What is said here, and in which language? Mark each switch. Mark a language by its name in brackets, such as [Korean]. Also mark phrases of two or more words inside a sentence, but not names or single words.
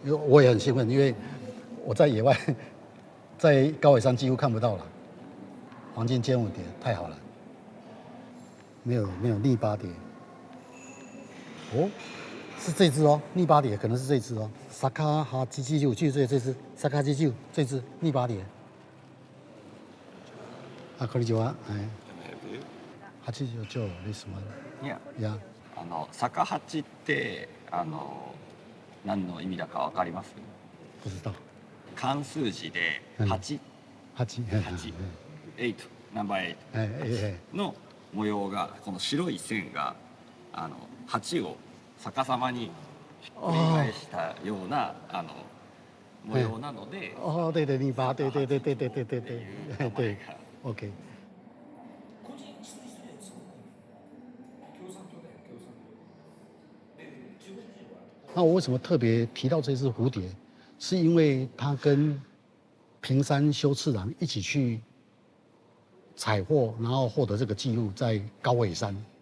[Chinese] 因为我也很兴奋，因为我在野外，在高尾山几乎看不到了。黄金尖舞蝶太好了，没有逆巴蝶。哦，是这只哦，逆巴蝶可能是这只哦。萨卡哈基基就这只，萨卡基就这只逆巴蝶。 [Japanese] あ、こんにちは。はい。89ですもん。いや、いや、逆八って何の意味だかわかります？ [Chinese] 不知道。 [Japanese] 漢数字でうん 8、 8。 8、ナンバー8の模様がこの白い線が8を逆さまにひっくり返したような模様なので。 [Chinese] 哦，对对，逆巴，对对 ，OK。那我为什么特别提到这只蝴蝶？是因为它跟平山修次郎一起去采获，然后获得这个记录，在高尾山。